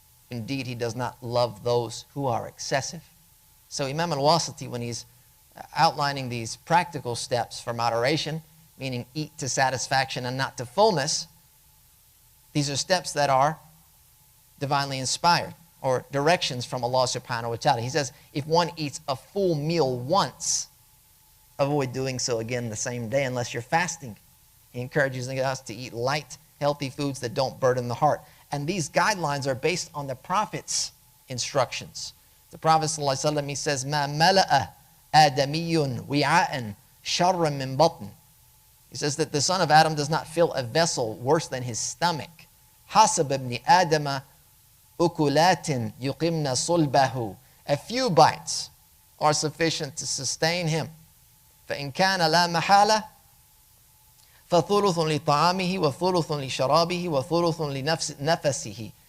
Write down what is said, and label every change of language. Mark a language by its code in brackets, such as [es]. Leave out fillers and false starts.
[en] Indeed, he does not love those who are excessive. So Imam al-Wāsiṭī, when he's outlining these practical steps for moderation, meaning eat to satisfaction and not to fullness, these are steps that are divinely inspired, or directions from Allah subhanahu wa ta'ala. He says, if one eats a full meal once, avoid doing so again the same day unless you're fasting. He encourages us to eat light, healthy foods that don't burden the heart. And these guidelines are based on the Prophet's instructions. The Prophet ﷺ, he says, [ar] مَا مَلَأَ آدَمِيٌّ وِعَاءً شَرًّا مِّن بَطْنٍ. [en] He says that the son of Adam does not fill a vessel worse than his stomach. [ar] حَسَبَ ابْنِ آدَمَ أُكُلَاتٍ يُقِمْنَ صُلْبَهُ. [en] A few bites are sufficient to sustain him. [ar] فَإِنْ كَانَ لَا مَحَالَةً فَثُلُثٌ لِطَعَامِهِ وَثُلُثٌ لِشَرَابِهِ وَثُلُثٌ لِنَفَسِهِ.